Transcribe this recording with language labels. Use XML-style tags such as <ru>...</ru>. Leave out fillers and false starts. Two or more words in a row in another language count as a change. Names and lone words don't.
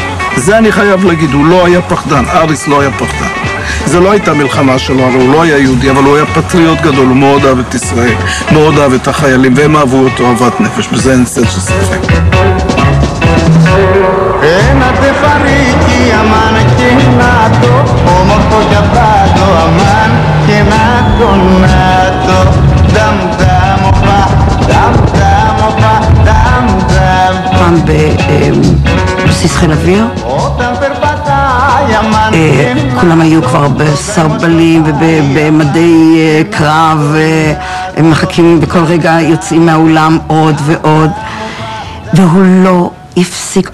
<he>זה אני חייב להגיד, הוא לא היה פחדן, אריס לא היה פחדן. זה לא הייתה מלחמה שלו, הוא לא היה יהודי, אבל הוא היה פטריוט גדול, הוא מאוד אהב את ישראל, מאוד אהב את החיילים, והם אהבו אותו אהבת נפש, בזה אין צל של ספק.</he> <el>Ένα τεφαρίκι αμάν και να το, όμορφο καπάτο αμάν και να το, νταμ νταμ οπα, νταμ νταμ οπα, νταμ νταμ.</el> <he>פעם בבסיס חיל אוויר, כולם היו כבר בסרבלים ובמדי קרב, הם מחכים בכל רגע, יוצאים מהאולם עוד ועוד, והוא לא הפסיק.</he>